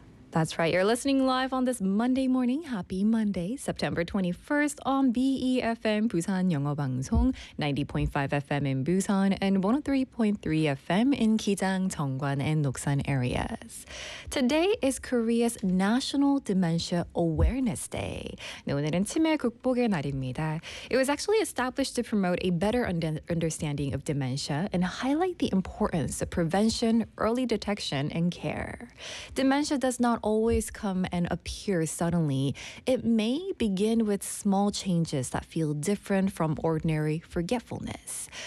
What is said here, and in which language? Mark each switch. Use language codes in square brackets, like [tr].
[en] That's right. You're listening live on this Monday morning. Happy Monday, September 21st on BEFM Busan Yeongo Bangsong, 90.5 FM in Busan and 103.3 FM in Gijang, Jeonggwan and Noksan areas. Today is Korea's National Dementia Awareness Day. [ko] 오늘은 치매 극복의 날입니다. [en] It was actually established to promote a better understanding of dementia and highlight the importance of prevention, early detection and care. Dementia does not always come and appear suddenly. It may begin with small changes that feel different from ordinary forgetfulness.